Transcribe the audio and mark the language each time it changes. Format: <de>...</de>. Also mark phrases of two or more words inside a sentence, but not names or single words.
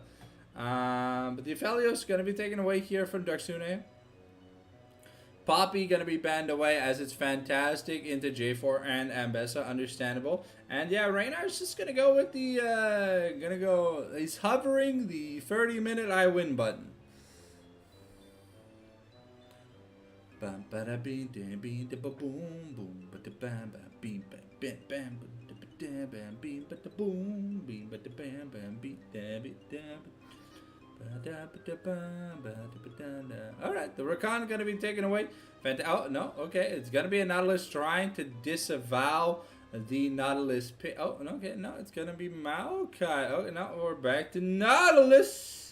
<en>But the Aphelios gonna be taken away here from Darksune. Poppy gonna be banned away as it's fantastic into J4 and Ambessa, understandable. And yeah, Reynard's just gonna go with the he's hovering the 30-minute I win button. Bam bada bean bam bean da boom boom bada bam bam bean bam bam bam bada bam bean bada boom bean bada bam bam bean da bean da. Alright, the Rakan going to be taken away. Oh, no, okay. It's going to be a Nautilus trying to disavow the Nautilus pick. Oh, okay, no, it's going to be Maokai. Oh, no, we're back to Nautilus.</en>